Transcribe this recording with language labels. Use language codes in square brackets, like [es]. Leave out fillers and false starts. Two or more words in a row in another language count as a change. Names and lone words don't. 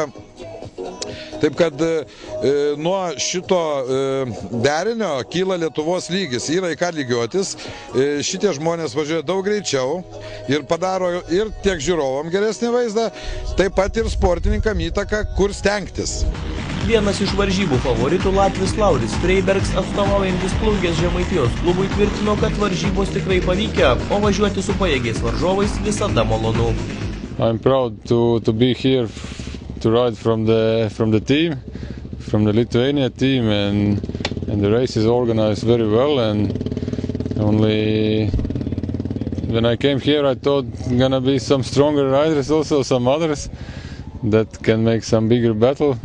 [lt] Taip kad nuo šito derinio kyla Lietuvos lygis, yra į ką lygiuotis, šitie žmonės važiuoja daug greičiau ir padaro ir tiek žiūrovam geresnį vaizdą, taip pat ir sportininkam įtaką, kur stengtis. Vienas iš varžybų favoritų Latvis Lauris Freibergs, atstovaujantis Plungės Žemaitijos klubui, tvirtino, kad varžybos tikrai pavykę, o važiuoti su pajėgiais varžovais visada malonu. [en] I'm proud to be here to ride from the team, from the Lithuania team, and the race is organized very well. And only when I came here, I thought gonna be some stronger riders, also some others that can make some bigger battle.